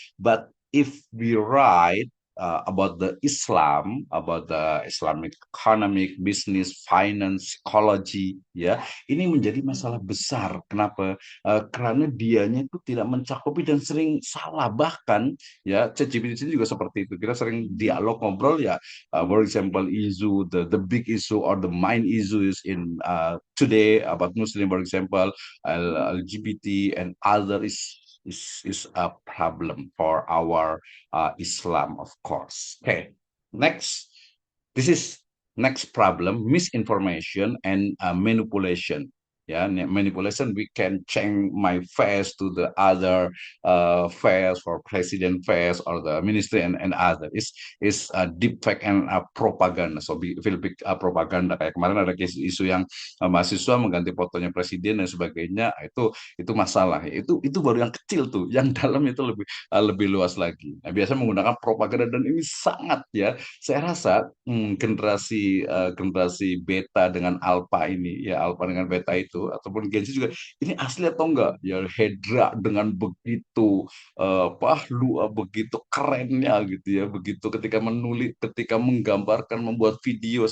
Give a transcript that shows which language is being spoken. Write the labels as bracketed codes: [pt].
[en] But if we write about the Islam, about the Islamic economic, business, finance, psychology, ya, [id] ini menjadi masalah besar. Kenapa? Karena dianya itu tidak mencakupi dan sering salah. Bahkan ya ChatGPT juga seperti itu. Kita sering dialog ngobrol ya, [en] for example issue the big issue or the main issues in today about Muslim, for example LGBT and other is a problem for our Islam, of course. Okay, next, this is next problem: misinformation and manipulation. Yeah, manipulation. We can change my face to the other face for president face or the ministry and other. Is deep fake and propaganda. So feel big propaganda. [id] Kayak kemarin ada isu yang mahasiswa mengganti fotonya presiden dan sebagainya. Itu masalah. Itu baru yang kecil tuh. Yang dalam itu lebih luas lagi. Nah, biasa menggunakan propaganda dan ini sangat ya. Saya rasa generasi beta dengan alpha ini ya, alpha dengan beta itu ataupun Gen Z juga ini asli atau enggak ya, Hedra dengan begitu begitu kerennya gitu ya, begitu ketika menulis, ketika menggambarkan, membuat video.